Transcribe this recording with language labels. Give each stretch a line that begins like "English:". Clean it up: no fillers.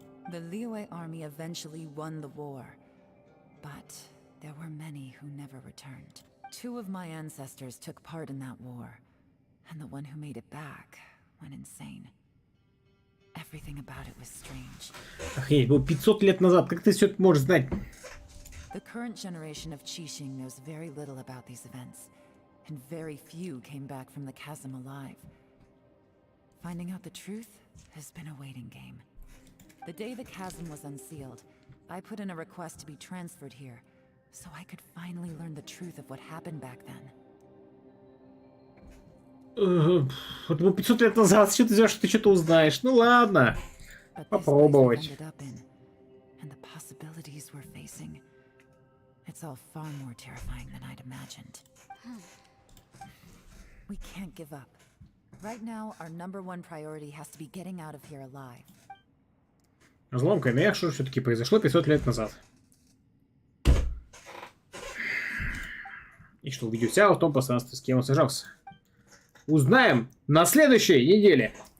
English: The Liyue army eventually won the war, but there were many who never returned. 2 of my ancestors took part in that war, and the one who made it back went insane. Everything about it was strange.
Russian: Охренеть, было 500 лет назад. Как ты все это можешь знать?
English: The current generation of Qixing knows very little about these events, and very few came back from the chasm alive. Finding out the truth has been a waiting game. The day the chasm was unsealed, I put in a request to be transferred here, so I could finally learn the truth of what happened back then.
Russian: Вот было 500 лет назад, что ты взял, что ты что-то узнаешь? Ну ладно. Попробовать.
English: And the possibilities we're facing. It's all far more terrifying than I'd imagined. We can't give up. Right now, our #1 priority has to be getting out of here alive.
Russian: Разломка мех, что все-таки произошло 500 лет назад. И что увидел Сяо в том пространстве, с кем он сражался. Узнаем на следующей неделе.